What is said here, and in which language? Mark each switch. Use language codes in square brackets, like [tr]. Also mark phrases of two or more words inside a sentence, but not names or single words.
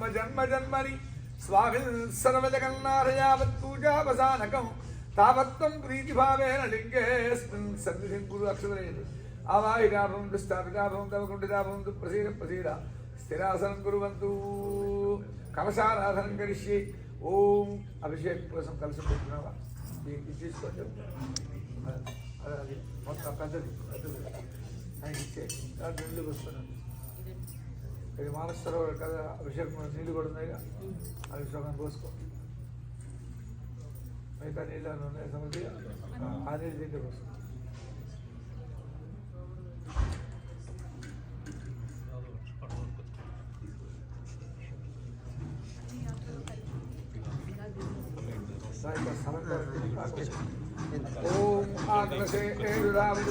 [sa] जन्म जन्मनि स्वामिन् सर्वजगन्नाथयावत्पूजावसानकं तावत्त्वं प्रीतिभावेन लिङ्गेऽस्मिन् सन्निधिं कुरु अक्षरेण आवाहिता भवन्तु स्थापिता भवन्तु अवकुण्ठिता भवन्तु प्रसीद प्रसीद स्थिरासनं कुर्वन्तु कलशाराधनं करिष्ये ॐ अभिषेक [te] కోసం కలశం పెట్టుకున్నావా ఇది తీసుకోండి అది మొత్తం పెద్దది ఆయన ఇచ్చే నీళ్ళు వస్తున్నాను ఇది మానస సరోవర్ కదా అభిషేకం నీళ్ళు కూడా ఉన్నాయి అభిషేకం పోసుకో మిగతా నీళ్ళు ఉన్నాయి సమృద్ధి ఆ నీళ్ళు దీంట్లో పోసుకో [sa] ओम आग्रसे एरुदावति